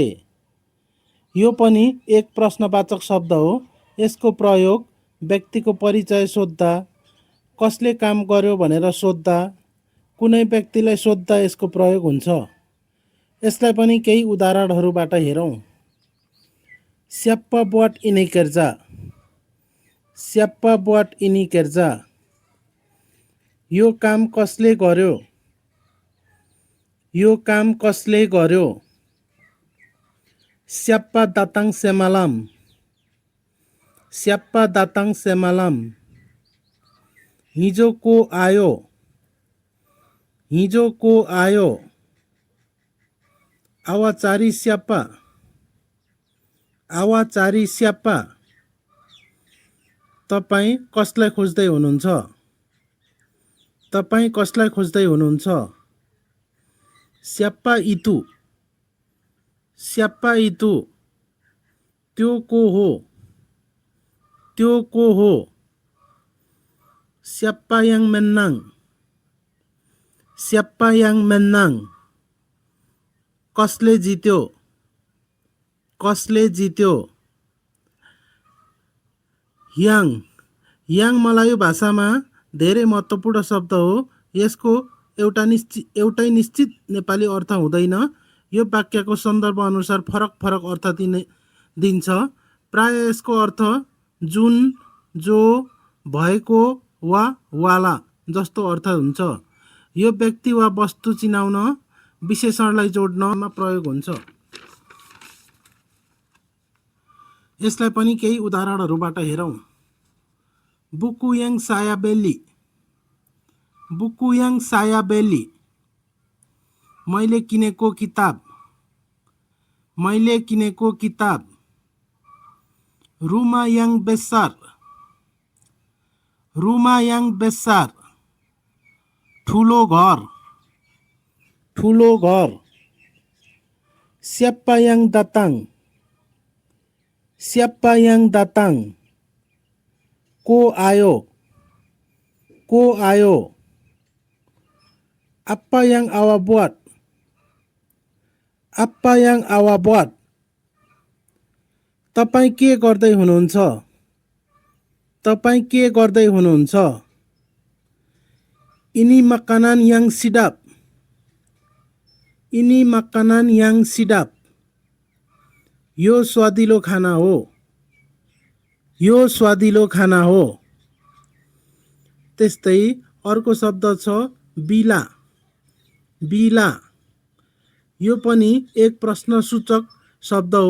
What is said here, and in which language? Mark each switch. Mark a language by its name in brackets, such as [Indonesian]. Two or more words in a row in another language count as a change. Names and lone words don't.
[Nepali] यो पनि एक प्रश्नवाचक शब्द हो। यसको प्रयोग व्यक्तिको परिचय सोध्दा, कसले काम गर्यो भनेर सोध्दा, कुनै व्यक्तिलाई सोध्दा यसको प्रयोग हुन्छ। यसलाई पनि केही उदाहरणहरूबाट हेरौँ। [Malay] Siapa buat ini kerja? Siapa buat ini kerja? [Nepali] यो काम कसले गर्यो? यो काम कसले गर्यो? [Malay] Siapa datang semalam? Siapa datang semalam? [Nepali] हिजो को आयो? हिजो को आयो? [Malay] Awak cari siapa? Awak cari siapa? [Nepali] तपाईं कसलाई खोज्दै हुनुहुन्छ? तपाईं कसलाई खोज्दै हुनुहुन्छ? [Malay] Siapa itu? Siapa itu? [Nepali] त्यो को हो? त्यो को हो? [Malay] Siapa yang menang? Siapa yang menang? [Nepali] कसले जित्यो? कसले जित्यो? yang मलायो भाषामा धेरै महत्त्वपूर्ण शब्द हो। यसको एउटै निश्चित नेपाली अर्थ हुँदैन। यो वाक्यको सन्दर्भ अनुसार फरक अर्थ दिन्छ। प्राय यसको अर्थ जुन, जो, भएको वा वाला जस्तो अर्थ हुन्छ। यो व्यक्ति वा वस्तु चिनाउन विशेषणलाई जोड्नमा प्रयोग हुन्छ। यसलाई पनि केही उदाहरणहरूबाट हेरौँ। [Malay] बुकु yang saya beli. बुकु yang saya beli. [Nepali] मैले किनेको किताब। मैले किनेको किताब। [Malay] Rumah yang besar. Rumah yang besar. [Nepali] ठुलो घर। ठुलो घर। [Malay] Siapa yang datang? Siapa yang datang? [Nepali] को आयो? को आयो? [Malay] Apa yang awak buat? Apa yang awak buat? [Nepali] तपाईं के गर्दै हुनुहुन्छ? तपाईं के गर्दै हुनुहुन्छ? [Malay] Ini makanan yang sedap. Ini makanan yang sedap. [Nepali] यो स्वादिलो खाना हो। यो स्वादिलो खाना हो। त्यस्तै अर्को शब्द छ बिला। बिला यो पनि एक प्रश्नसूचक शब्द हो।